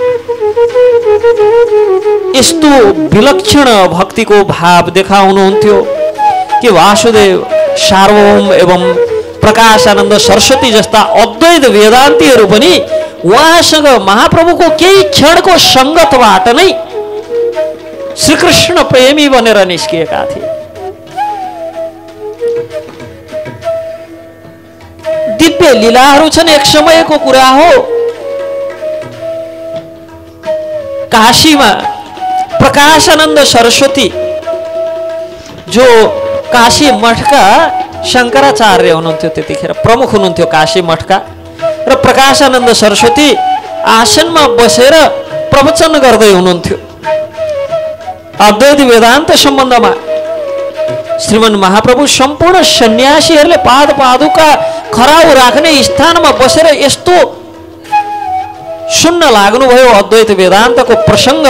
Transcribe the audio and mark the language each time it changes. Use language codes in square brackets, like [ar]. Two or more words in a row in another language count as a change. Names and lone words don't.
[ne] यस्तो विलक्षण भक्ति को भाव देखाउनुहुन्थ्यो कि वासुदेव सार्वभौम एवं प्रकाशानंद सरस्वती जस्ता अद्वैत वेदान्तीहरू पनि उहाँसँग महाप्रभुको केही क्षणको संगतबाट नै श्रीकृष्ण प्रेमी बनेर निस्किएका थिए। दिव्य लीलाहरू छन्। एक समयको कुरा हो, काशीमा प्रकाशानंद सरस्वती जो काशी मठ का शङ्कराचार्य हुनुहुन्थ्यो, त्यतिखेर प्रमुख हुनुहुन्थ्यो काशी मठका। र प्रकाशानन्द सरस्वती आसनमा बसेर प्रवचन गर्दै हुनुहुन्थ्यो अद्वैत वेदान्त सम्बन्धमा। श्रीमन महाप्रभु सम्पूर्ण सन्यासीहरूले पाद पादुका खराउ राख्ने स्थानमा बसेर यस्तो सुन्न लाग्नुभयो अद्वैत वेदान्तको प्रसङ्ग।